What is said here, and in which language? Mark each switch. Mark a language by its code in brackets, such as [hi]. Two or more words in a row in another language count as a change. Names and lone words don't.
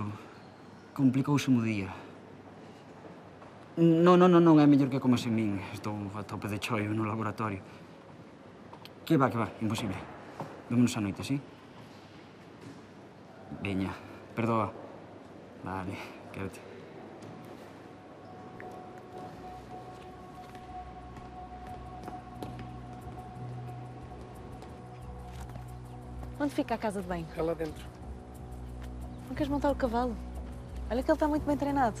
[gl] Complicouse o día. Non, é mellor que comas en min. Estou a tope de choio no laboratorio. Que va, imposible. Vémonos a noite, sí? Veña, perdoa. Vale, quédate. [pt] Onde fica a casa de banho? É lá dentro. Não queres montar o cavalo? Olha que ele está muito bem treinado.